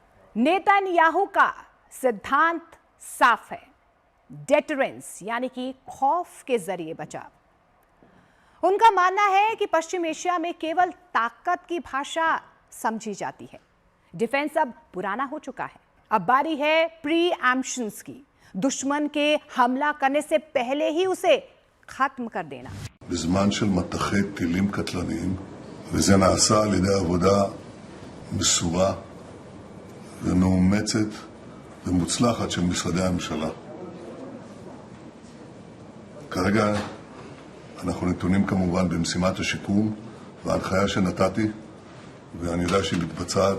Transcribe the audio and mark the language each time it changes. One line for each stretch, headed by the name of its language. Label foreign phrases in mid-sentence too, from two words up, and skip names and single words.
Hindi: नेतन्याहू का सिद्धांत साफ है, डेटरेंस यानी कि खौफ के जरिए बचाव। उनका मानना है कि पश्चिम एशिया में केवल ताकत की भाषा समझी जाती है। डिफेंस अब पुराना हो चुका है, अब बारी है प्री-एम्प्शंस की, दुश्मन के हमला करने से पहले ही उसे खत्म कर देना।
Hebrew: בזמן של מטחי טילים קטלניים, וזה נעשה על ידי עבודה מסורה ומאומצת ומוצלחת של משרדי הממשלה. כרגע אנחנו נתונים כמובן במשימת השיקום וההנחיה שנתתי, ואני יודע שהיא מתבצעת.